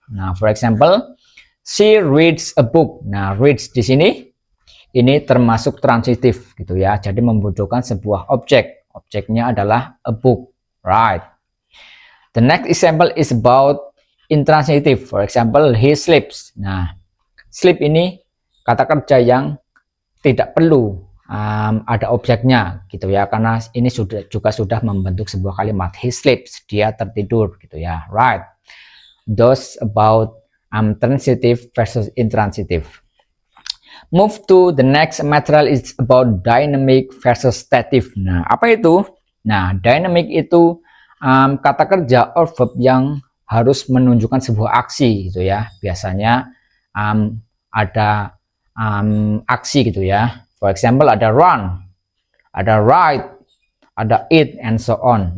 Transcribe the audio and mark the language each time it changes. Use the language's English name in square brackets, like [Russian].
[English] Nah, for example, she reads a book. [Indonesian] Nah, reads di sini ini termasuk transitif gitu ya. Jadi membutuhkan sebuah objek. Objeknya adalah a book. Right. [English] The next example is about intransitive. For example, he sleeps. [Indonesian] Nah, sleep ini kata kerja yang tidak perlu ada objeknya gitu ya, karena ini juga sudah membentuk sebuah kalimat. [English] He sleeps, [Indonesian] dia tertidur gitu ya. Right. [English] Those about transitive versus intransitive. Move to the next material is about dynamic versus stative. [Indonesian] Nah, apa itu? Nah, dynamic itu kata kerja or verb yang harus menunjukkan sebuah aksi gitu ya. Biasanya ada aksi gitu ya. [English] For example ada run, ada ride, ada eat, and so on.